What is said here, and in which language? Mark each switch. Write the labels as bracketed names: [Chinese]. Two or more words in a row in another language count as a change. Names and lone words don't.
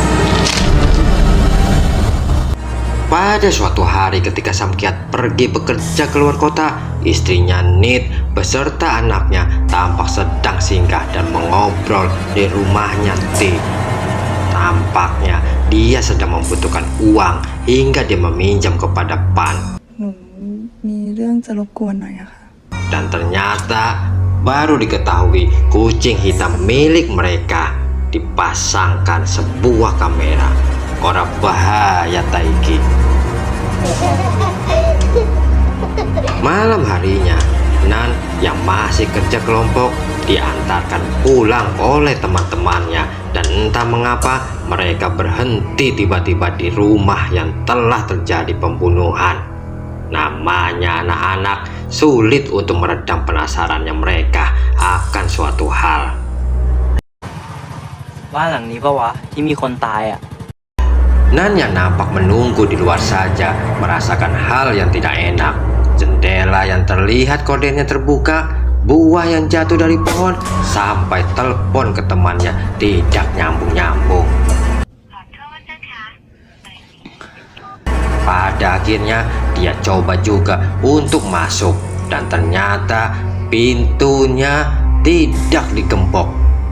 [Indonesian] Pada suatu hari ketika Samkiat pergi bekerja keluar kota, istrinya Nit beserta anaknya tampak sedang singgah dan mengobrol di rumahnya T. Tampaknya dia sedang membutuhkan uang hingga dia meminjam kepada Pan. [Thai] หนูมีเรื่องจะรบกวนหน่อยอะค่ะ [Indonesian] Dan ternyata baru diketahui kucing hitam milik mereka dipasangkan sebuah kamera. Orang bahaya Taiki. Malam harinya, Nan yang masih kerja kelompok diantarkan pulang oleh teman-temannya, dan entah mengapa mereka berhenti tiba-tiba di rumah yang telah terjadi pembunuhan. Namanya anak-anak, sulit untuk meredam penasarannya mereka akan suatu hal. [Thai] บ้านหลังนี้ปะวะที่มีคนตายอ่ะ [Indonesian] Nan yang nampak menunggu di luar saja merasakan hal yang tidak enak. Jendela yang terlihat kordennya terbuka, buah yang jatuh dari pohon, sampai telepon ke temannya tidak nyambung-nyambung. Pada akhirnya dia coba juga untuk masuk, dan ternyata pintunya tidak digembok.